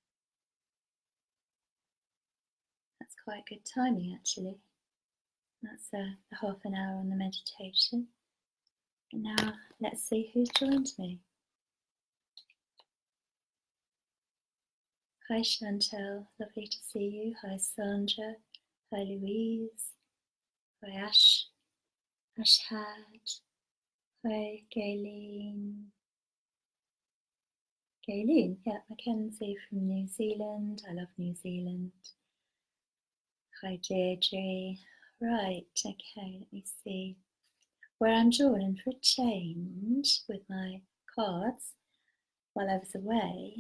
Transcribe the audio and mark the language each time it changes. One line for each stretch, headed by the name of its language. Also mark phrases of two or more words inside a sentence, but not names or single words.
English: That's quite good timing, actually. That's a half an hour on the meditation. And now let's see who's joined me. Hi Chantel, lovely to see you. Hi Sandra. Hi Louise. Hi Ashad. Hi Gayleen. Gayleen, yeah, Mackenzie from New Zealand. I love New Zealand. Hi Deirdre. Right, okay, let me see where I'm drawn in for a change with my cards while I was away.